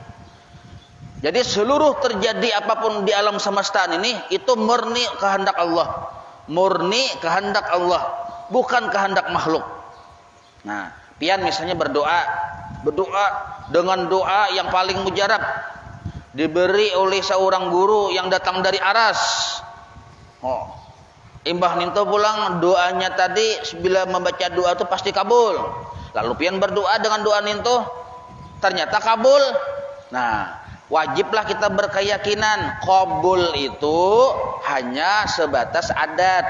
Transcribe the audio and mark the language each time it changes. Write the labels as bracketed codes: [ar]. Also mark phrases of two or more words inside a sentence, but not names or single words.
[id] Jadi seluruh terjadi apapun di alam semesta ini itu murni kehendak Allah. Murni kehendak Allah, bukan kehendak makhluk. Nah, pian misalnya berdoa dengan doa yang paling mujarab, diberi oleh seorang guru yang datang dari aras. Oh, imbah ninto pulang doanya tadi bila membaca doa itu pasti kabul. Lalu pian berdoa dengan doa ninto ternyata kabul. Nah, wajiblah kita berkeyakinan qabul itu hanya sebatas adat.